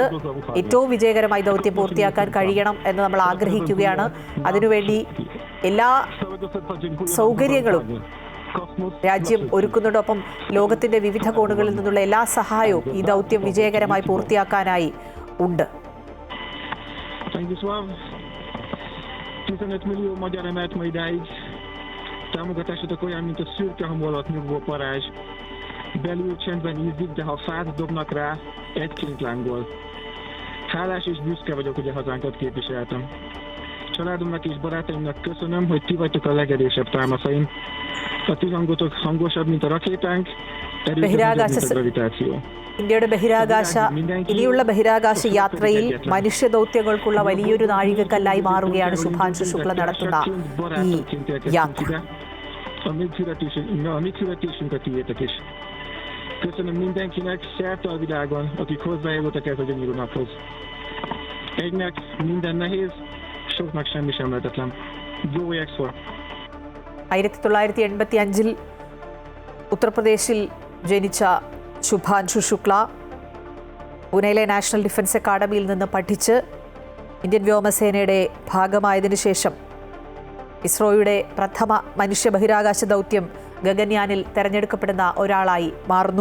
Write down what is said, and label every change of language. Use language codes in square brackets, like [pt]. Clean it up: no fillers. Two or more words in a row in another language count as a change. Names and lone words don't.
[ml] ഏറ്റവും വിജയകരമായി ദൗത്യം പൂർത്തിയാക്കാൻ കഴിയണം എന്ന് നമ്മൾ ആഗ്രഹിക്കുകയാണ്. അതിനുവേണ്ടി എല്ലാ സൗകര്യങ്ങളും രാജ്യം ഒരുക്കുന്നതോടൊപ്പം ലോകത്തിന്റെ വിവിധ കോണുകളിൽ നിന്നുള്ള എല്ലാ സഹായവും ഈ ദൗത്യം വിജയകരമായി പൂർത്തിയാക്കാനായി ഉണ്ട്. [hu] Támogatásodok olyan, mint a szürke hamv alatt nyugvó parázs. Belül csendben ízik, de ha fát dobnak rá, egyként lángol. Hálás és büszke vagyok, hogy a hazánkat képviseltem. Családomnak és barátaimnak köszönöm, hogy ti vagytok a legerősebb támaszaim. A ti hangotok hangosabb, mint a rakétánk, erősebb, mint a gravitáció. [ml] ഇന്ത്യയുടെ ഇനിയുള്ള ബഹിരാകാശ യാത്രയിൽ മനുഷ്യ ദൗത്യങ്ങൾക്കുള്ള വലിയൊരു നാഴികക്കല്ലായി മാറുകയാണ് ശുഭാൻഷു ശുക്ല നടത്തുന്ന ഈ യാത്ര. [hu] Köszönöm mindenkinek szerte a világon, akik hozzájárultak ez a gyönyörű naphoz. Egynek minden nehéz, soknak semmi sem lehetetlen. [en] Go X4. [ml] 1985 ഉത്തർപ്രദേശിൽ ജനിച്ച ശുഭാൻഷു ശുക്ല പൂനെയിലെ നാഷണൽ ഡിഫൻസ് അക്കാഡമിയിൽ നിന്ന് പഠിച്ച് ഇന്ത്യൻ വ്യോമസേനയുടെ ഭാഗമായതിനു ശേഷം ഇസ്രോയുടെ പ്രഥമ മനുഷ്യ ബഹിരാകാശ ദൗത്യം ഗഗൻയാനിൽ തെരഞ്ഞെടുക്കപ്പെടുന്ന ഒരാളായി മാറുന്നു.